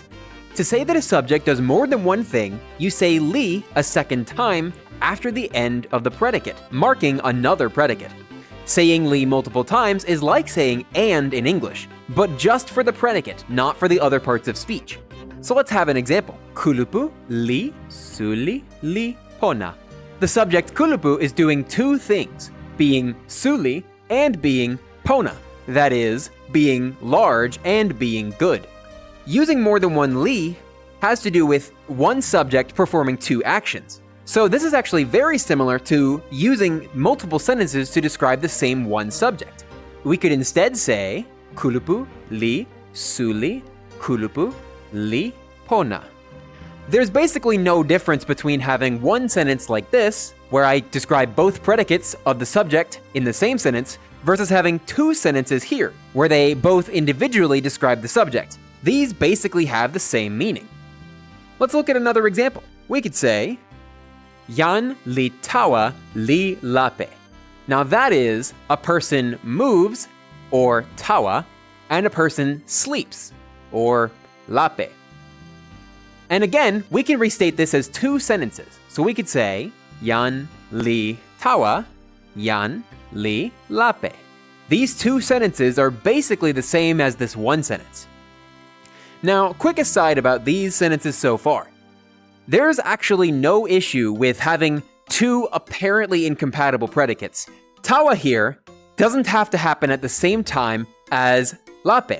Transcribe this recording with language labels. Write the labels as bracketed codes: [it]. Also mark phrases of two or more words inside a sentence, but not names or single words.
[en] To say that a subject does more than one thing, you say li a second time after the end of the predicate, marking another predicate. Saying li multiple times is like saying and in English, but just for the predicate, not for the other parts of speech. So let's have an example. [tok] Kulupu li suli li pona. [en] The subject kulupu is doing 2 things, being suli and being pona. That is, being large and being good. Using more than one li has to do with one subject performing 2 actions. So this is actually very similar to using multiple sentences to describe the same one subject. We could instead say, [tok] kulupu li suli kulupu li pona. [en] There's basically no difference between having one sentence like this, where I describe both predicates of the subject in the same sentence, versus having 2 sentences here, where they both individually describe the subject. These basically have the same meaning. Let's look at another example. We could say, [tok] Yan li tawa li lape. [en] Now that is, a person moves, or tawa, and a person sleeps, or lape. And again, we can restate this as 2 sentences. So we could say, [tok] Yan li tawa, yan li lape. [en] These 2 sentences are basically the same as this one sentence. Now, quick aside about these sentences so far. There's actually no issue with having 2 apparently incompatible predicates. Tawa here doesn't have to happen at the same time as lape.